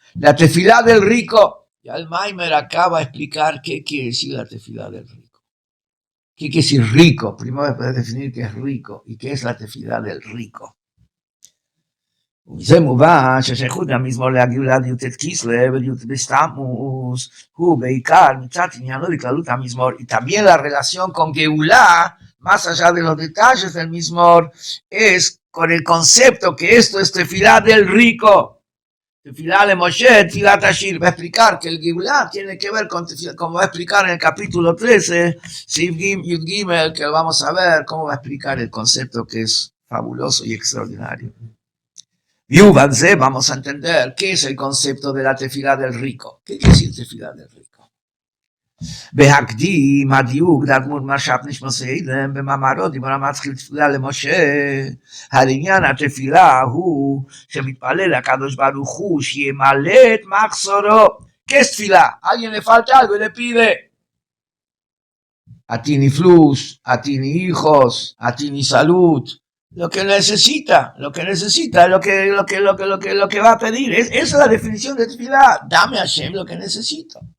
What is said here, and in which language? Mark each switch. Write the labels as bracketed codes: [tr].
[es] La Tefilá del rico. Ya el Maimer acaba de explicar qué quiere decir la Tefilá del rico. ¿Qué quiere decir rico? Primero después definir qué es rico y qué es la Tefilá del rico. [he] וזה מובן ששייכות המזמור לגאולה לי"ט כסלו ולי"ט בתמוז הוא בעיקר מצד עניינו לכללות המזמור. [es] Y también la relación con Geulah, más allá de los detalles del mizmor, es con el concepto que esto es tefilá del rico. Tefilá le Moshe, tefilá Tashir. Va a explicar que el Geulah tiene que ver con tefilá, como va a explicar en el capítulo 13, Siv Yud Gimel, que vamos a ver cómo va a explicar el concepto que es fabuloso y extraordinario. Yubanze, vamos a entender qué es el concepto de la tefilá del rico. ¿Qué quiere decir tefilá del rico? [he] בהקדים הדיוק דאדמות מרשת נשמוסי אילם במאמרו דיברה מתחיל תפילה למשה. העניין התפילה הוא שמתפלל לקדוש ברוך הוא שימלא את מחסורו. [es] ¿Qué es tefilá? Alguien le falta algo y le pide. A ti ni flus, a ti ni hijos, a ti ni salud. Lo que necesita, lo que va a pedir. Esa es la definición de tefilá. Dame a Hashem lo que necesito.